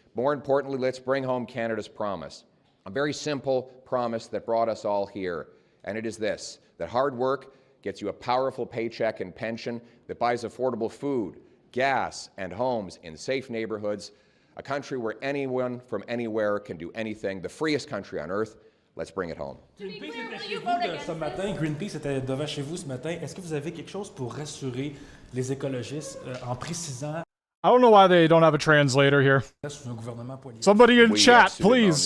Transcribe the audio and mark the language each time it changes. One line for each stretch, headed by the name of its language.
English: More importantly, let's bring home Canada's promise. A very simple promise that brought us all here, and it is this: that hard work gets you a powerful paycheck and pension that buys affordable food, gas, and homes in safe neighborhoods, a country where anyone from anywhere can do anything, the freest country on earth. Let's bring it home.
French: Greenpeace était chez vous ce matin. Greenpeace était devant chez vous ce matin. Est-ce que vous avez quelque chose pour rassurer les écologistes en précisant
English: I don't know why they don't have a translator here. Somebody in chat, please.